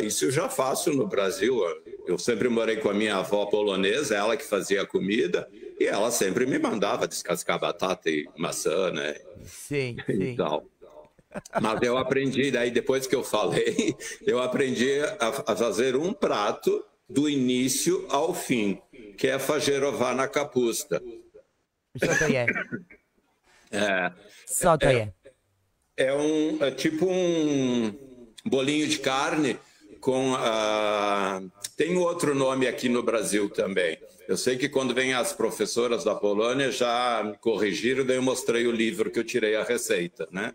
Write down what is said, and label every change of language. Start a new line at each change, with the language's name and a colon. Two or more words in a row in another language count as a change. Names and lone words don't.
Portuguese: Isso eu já faço no Brasil. Eu sempre morei com a minha avó polonesa, ela que fazia a comida, e ela sempre me mandava descascar batata e maçã, né? Sim. E tal. Mas eu aprendi, daí depois que eu falei, eu aprendi a fazer um prato do início ao fim, que é fajerová na kapusta.
Polish: Co to je?
Portuguese: É tipo um bolinho de carne com... Tem outro nome aqui no Brasil também. Eu sei que quando vem as professoras da Polônia já me corrigiram, daí eu mostrei o livro que eu tirei a receita, né?